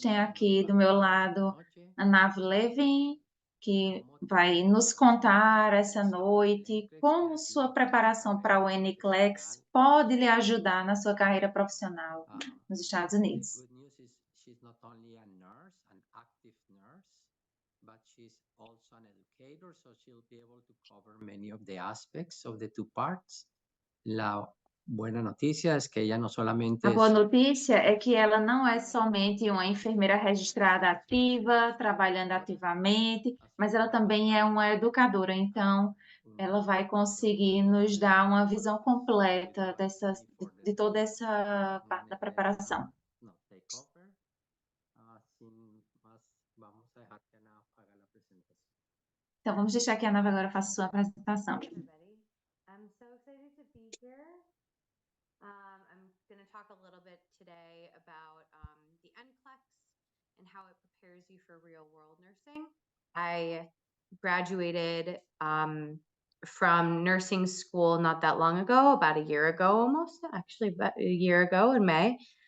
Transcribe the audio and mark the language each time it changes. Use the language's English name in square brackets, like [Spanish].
[Portuguese] Tenho aqui do meu lado a Nav Levin, que vai nos contar essa noite como sua preparação para o NCLEX pode lhe ajudar na sua carreira profissional nos Estados Unidos. [English] Good news is she's not only a nurse, an active nurse, but she's also an educator, so she'll be able to cover many of the aspects of the two parts. [Spanish] La buena noticia es que ella no solamente [Portuguese] A boa notícia é que ela não é somente uma enfermeira registrada ativa, trabalhando ativamente, mas ela também é uma educadora, então ela vai conseguir nos dar uma visão completa de toda essa parte da preparação. [English] no take over. [Spanish] Sin más, vamos a dejar que Ana haga la presentación. [Portuguese] Então vamos deixar que a Ana agora faça sua apresentação. [English] Everybody. I'm so excited to be here. I'm going to talk a little bit today about the NCLEX and how it prepares you for real world nursing. I graduated from nursing school not that long ago, about a year ago almost, actually about a year ago in May.